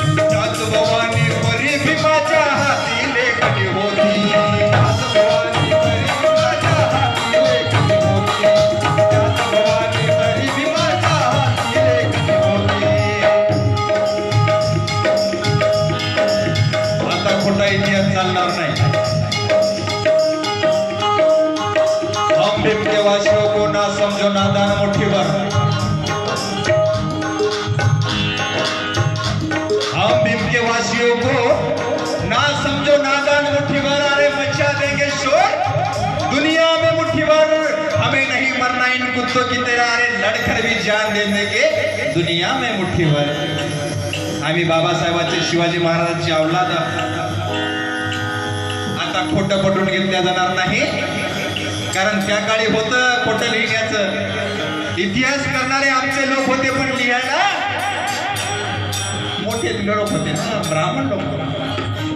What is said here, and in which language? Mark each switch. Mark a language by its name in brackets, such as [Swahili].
[Marathi] त्याच भवानी परी भीमाच्या हाती लेखणी होती, त्याच भवानी परी भीमाच्या हाती लेखणी होती, त्याच भवानी परी भीमाच्या हाती लेखणी होती. आता खोटा इतिहास चालणार नाही. [Hindi] हम भीम के वासियों को ना समझो नादान मुट्ठीभर, हम भीम के वासियों को ना समझो नादान मुट्ठीभर. अरे मचा देंगे शोर दुनिया में मुट्ठीभर, हमें नहीं मरना इन कुत्तों की तरह. अरे लड़कर भी जान दे देंगे दुनिया में मुट्ठीभर. [Marathi] आम्ही बाबासाहेबांचे शिवाजी महाराजांची औलाद. आता खोटं पटवून घेतल्या जाणार नाही, कारण त्या काळी होतं खोटं लिहिण्याचं. इतिहास करणारे आमचे लोक होते, पण लिहायला मोठे लोक होते ना, ब्राह्मण लोक.